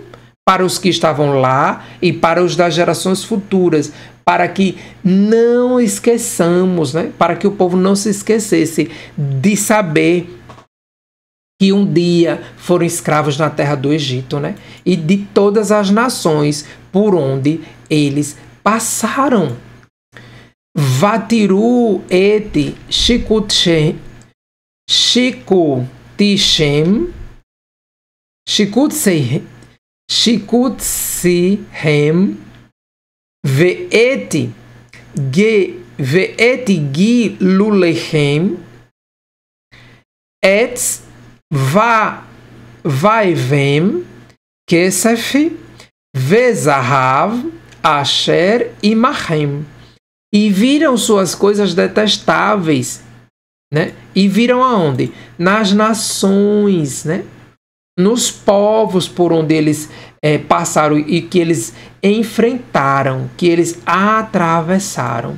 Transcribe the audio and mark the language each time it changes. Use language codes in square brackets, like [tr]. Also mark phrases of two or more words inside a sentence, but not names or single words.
[pt] Para os que estavam lá e para os das gerações futuras, para que não esqueçamos, né? Para que o povo não se esquecesse de saber que um dia foram escravos na terra do Egito, né? E de todas as nações por onde eles passaram. [he] ותראו את שקוציהם ואת גלוליהם עץ ואבן כסף וזהב אשר עמהם, [pt] e viram suas coisas detestáveis, né? E viram aonde? Nas nações, né? Nos povos por onde eles passaram e que eles enfrentaram, que eles atravessaram.